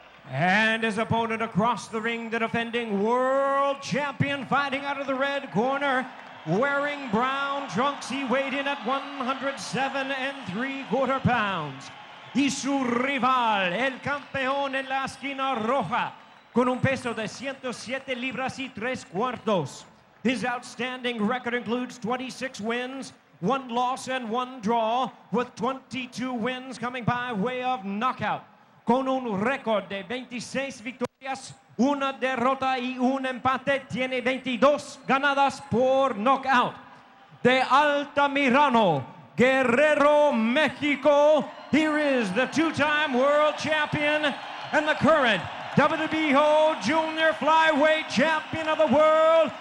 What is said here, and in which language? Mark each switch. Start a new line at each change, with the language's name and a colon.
English: And his opponent across the ring, the defending world champion, fighting out of the red corner, wearing brown trunks. He weighed in at 107 3/4 pounds.
Spanish: Y su rival, el campeón en la esquina roja, con un peso de 107 libras y 3/4.
English: His outstanding record includes 26 wins, 1 loss and 1 draw, with 22 wins coming by way of knockout.
Spanish: Con un récord de 26 victorias, 1 derrota y 1 empate, tiene 22 ganadas por knockout. De Altamirano, Guerrero, Mexico,
English: here is the 2-time world champion and the current WBO Junior Flyweight Champion of the World.